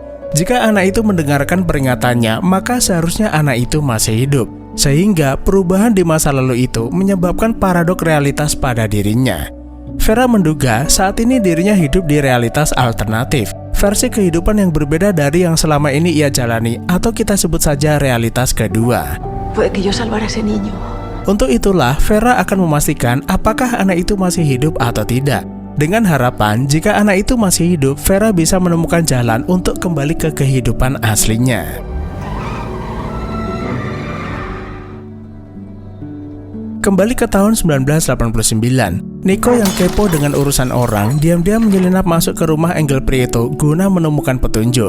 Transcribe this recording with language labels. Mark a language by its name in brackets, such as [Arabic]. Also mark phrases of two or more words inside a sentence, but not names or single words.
[Indonesian] Jika anak itu mendengarkan peringatannya, maka seharusnya anak itu masih hidup. Sehingga perubahan di masa lalu itu menyebabkan paradok realitas pada dirinya. Vera menduga saat ini dirinya hidup di realitas alternatif, versi kehidupan yang berbeda dari yang selama ini ia jalani, atau kita sebut saja realitas kedua. [Spanish] Puede que yo salvara a ese niño. [Indonesian] Untuk itulah, Vera akan memastikan apakah anak itu masih hidup atau tidak. Dengan harapan, jika anak itu masih hidup, Vera bisa menemukan jalan untuk kembali ke kehidupan aslinya. Kembali ke tahun 1989, Nico yang kepo dengan urusan orang, diam-diam menyelinap masuk ke rumah Engel Prieto guna menemukan petunjuk.